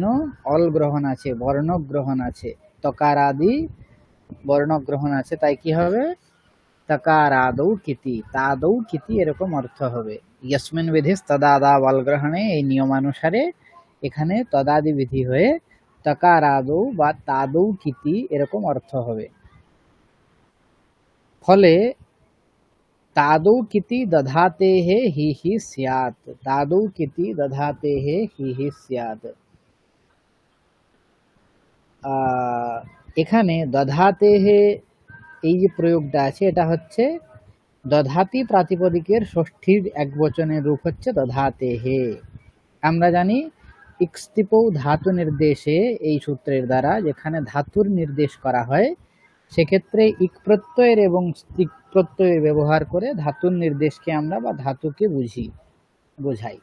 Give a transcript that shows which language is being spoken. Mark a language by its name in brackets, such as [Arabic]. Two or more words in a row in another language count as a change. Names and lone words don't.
[Bangla] অল গ্রহণ আছে, বর্ণ গ্রহণ আছে, তকারাদি বর্ণ গ্রহণ আছে, তাই কি হবে [Sanskrit] তকারাদৌ কিতি, তাদৌ কিতি [Bangla] এরকম অর্থ হবে। [Sanskrit] ইয়স্মিন বিধিস তদাদা বল গ্রহণে [Bangla] এই নিয়মানুসারে এখানে তদাদি বিধি হয়ে [Sanskrit] তকারাদৌ বা তাদৌ কিতি [Bangla] এরকম অর্থ হবে। [Sanskrit] ফলে तादौ किति दधाते हे हि स्यात्, तादौ किति दधाते हे हि स्यात्। [Bangla] এখানে [Sanskrit] দধাতে হে [Bangla] এই যে প্রয়োগটা আছে এটা হচ্ছে দধাতি প্রাতিপদিকের ষষ্ঠীর একবচনের রূপ হচ্ছে [Sanskrit] দধাতে হে। [Bangla] আমরা জানি [Sanskrit] ইক্স্তিপৌ ধাতু নির্দেশে [Bangla] এই সূত্রের দ্বারা যেখানে ধাতুর নির্দেশ করা হয় সেক্ষেত্রে ইক প্রত্যয়ের এবং স্তিক প্রত্যয়ের ব্যবহার করে ধাতুর নির্দেশকে আমরা বা ধাতুকে বোঝাই।